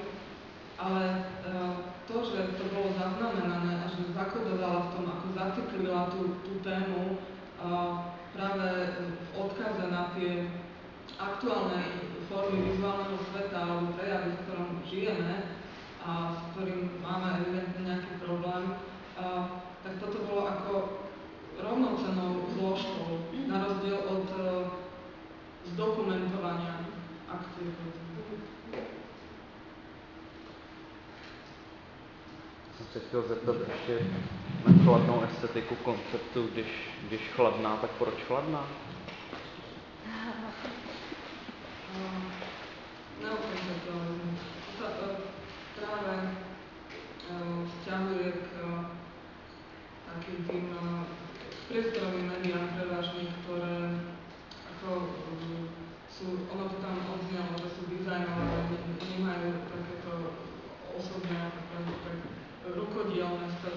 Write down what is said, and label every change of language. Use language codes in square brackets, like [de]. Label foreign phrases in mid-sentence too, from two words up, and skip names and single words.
[sk] Ale to, že to bolo zaznamenané a že zakodovala v tom, ako zaciklila tú tému práve v odkaze na tie aktuálne formy vizuálneho sveta alebo prejavy, v ktorom žijeme a s ktorým máme evidentne nejaký problém, tak toto bolo ako rovnocennou zložkou, na rozdiel od zdokumentovania akcie. [cs] Jsem se chtěl zeptat ještě na chladnou estetiku konceptu, když chladná, tak proč chladná? [sk] Neokonceptualizmus. To sa práve vzťahuje k takým tým priestorovým médiám prevažne, ktoré ako sú, ono to tam odznelo, že sú dizajnové, nemajú takéto osobné, tak rukodielne v sebe.